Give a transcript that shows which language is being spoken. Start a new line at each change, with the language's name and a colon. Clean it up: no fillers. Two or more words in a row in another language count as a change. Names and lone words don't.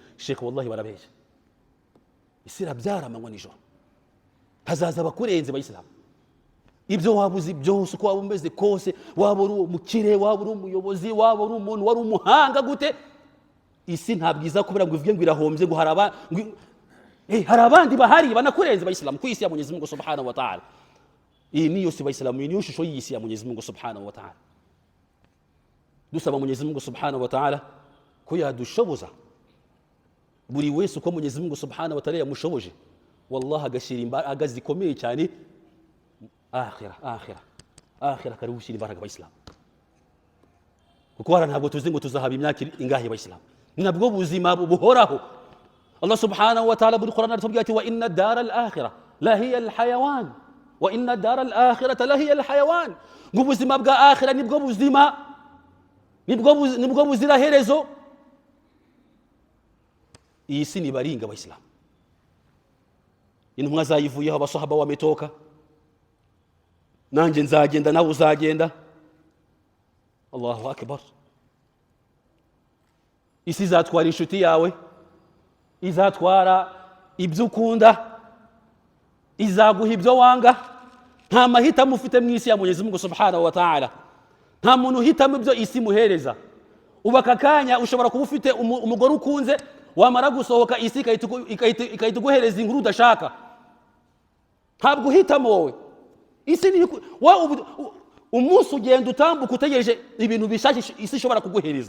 Kinyarwanda: Sheikh wallahi barabeshya. Isi irabyara amanywa nijoro, hazaza abakurenze Abayisilamu. Ibyo wabuzi byose uko waba umeze kose, waba uri umukire, waba uri umuyobozi, waba uri umuntu wari umuhanga gute, isi ntabwo iza kubera ngo ivuge ngo irahombye, ngo hari abandi bahari banakurenze Abayisilamu ku isi ya
Swahili: Mwenyezi Mungu
Arabic: سبحانه وتعالى.
Kinyarwanda: Iyi niyo si Abayisilamu, iyi niyo shusho y'isi ya
Swahili: Mwenyezi Mungu
Arabic: سبحانه وتعالى.
Kinyarwanda: Dusaba
Swahili: Mwenyezi Mungu
Arabic: سبحانه وتعالى
Kinyarwanda: ko yadushoboza buri wese uko
Swahili: Mwenyezi Mungu
Arabic: سبحانه وتعالى
Kinyarwanda: yamushoboje, wallahi agashira imbaraga zikomeye cyane. akhira kari gushyira imbaraga Abayisilamu, kuko hara ntabwo tuzi ngo tuzahaba imyaka ingahe Abayisilamu. Ni nabwo buzima buhoraho.
Arabic: Allah سبحانه وتعالى
Kinyarwanda: muri Qur'an aratubwira ati
Arabic: وإن الدار الآخرة لهي الحيوان وإن الدار الآخرة لهي الحيوان.
Kinyarwanda: Ngo ubuzima bwa akhira nibwo buzima, nibwo buzira herezo. Iyi si ni baringa Abayisilamu, intumwa zayivuyeho, abasahaba wametoka, nanjye nzagenda nawe uzagenda.
Arabic: الله أكبر.
Kinyarwanda: Isi izatwara inshuti yawe, izatwara ibyo ukunda, izaguha ibyo wanga. Nta mahitamo ufite mu isi ya
Swahili: Mwenyezi Mungu
Arabic: سبحانه وتعالى.
Kinyarwanda: Nta muntu uhitamo ibyo isi muhereza. Ubaka kanya ushobora kuba ufite umugore ukunze, wamara gusohoka isi ikahita iguhereza inkuru udashaka. Ntabwo uhitamo wowe. Isi ni umunsi ugenda utambuka utegereje ibintu bishashye isi ishobora kuguhereza.